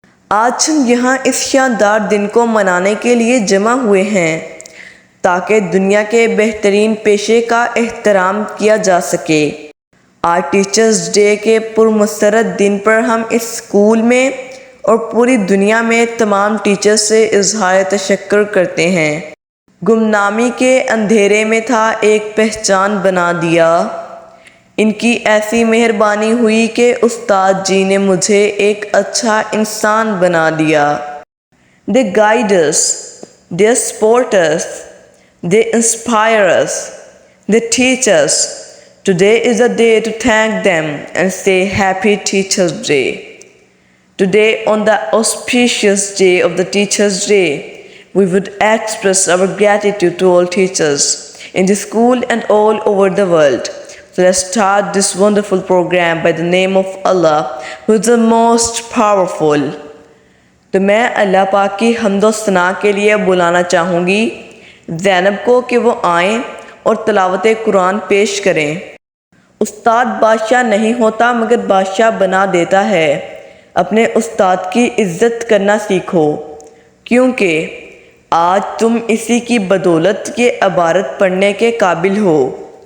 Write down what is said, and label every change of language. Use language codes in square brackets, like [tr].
[ur] آج ہم یہاں اس شاندار دن کو منانے کے لیے جمع ہوئے ہیں تاکہ دنیا کے بہترین پیشے کا احترام کیا جا سکے۔ آج ٹیچرز ڈے کے پرمسرت دن پر ہم اس اسکول میں اور پوری دنیا میں تمام ٹیچرز سے اظہار تشکر کرتے ہیں۔ گمنامی کے اندھیرے میں تھا ایک پہچان بنا دیا، ان کی ایسی مہربانی ہوئی کہ استاد جی نے مجھے ایک اچھا انسان بنا دیا۔ [en] They guide us, they support us, they inspire us, they teach us. Today is a day to thank them and say Happy Teachers Day. Today, on the auspicious day of the Teachers Day, we would express our gratitude to all teachers in the school and all over the world. So let's start this wonderful program by the name of Allah, who is the most powerful. [ur] تو میں اللہ پاک کی حمد و ثنا کے لیے بلانا چاہوں گی زینب کو کہ وہ آئیں اور تلاوت قرآن پیش کریں۔ استاد بادشاہ نہیں ہوتا مگر بادشاہ بنا دیتا ہے۔ اپنے استاد کی عزت کرنا سیکھو، کیونکہ آج تم اسی کی بدولت یہ عبارت پڑھنے کے قابل ہو۔